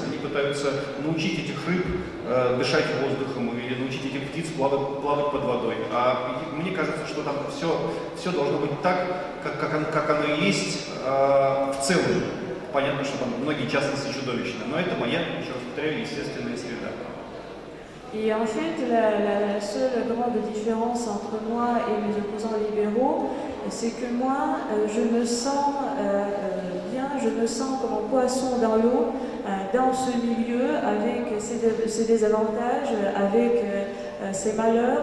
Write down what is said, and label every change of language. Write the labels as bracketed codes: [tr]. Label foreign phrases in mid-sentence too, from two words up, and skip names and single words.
[ru] Они пытаются научить этих рыб дышать воздухом или научить этих птиц плавать под водой. А мне кажется, что там все должно быть так, как оно и есть в целом. Понятно, что там многие частности чудовищны, но это моя, еще раз повторяю, естественная среда. [fr] Et en fait, la seule grande différence entre moi et mes opposants libéraux, c'est que moi, je me sens bien, je me sens comme un poisson dans l'eau, dans ce milieu, avec ses désavantages, avec ses malheurs.